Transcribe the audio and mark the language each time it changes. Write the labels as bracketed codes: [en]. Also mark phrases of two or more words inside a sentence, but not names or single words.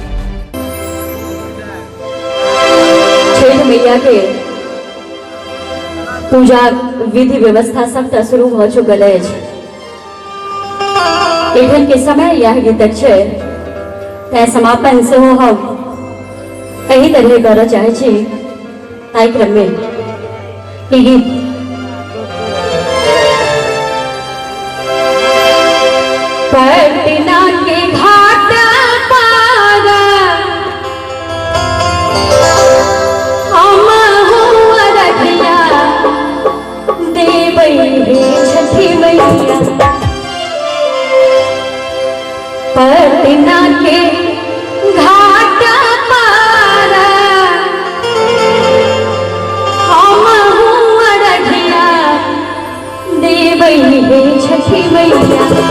[mai] छठ मैया के पूजा विधि व्यवस्था सबटा शुरू भ चुकल अछि। एखन के समय यह गीतक छै, तै समापन सेहो हम एही तरह करऽ चाहै छी। ताहि क्रम में ई गीत पटना के घाट पार छठी मैया, पटना के घाट पार हम अरघिया देबै हे छठी मैया।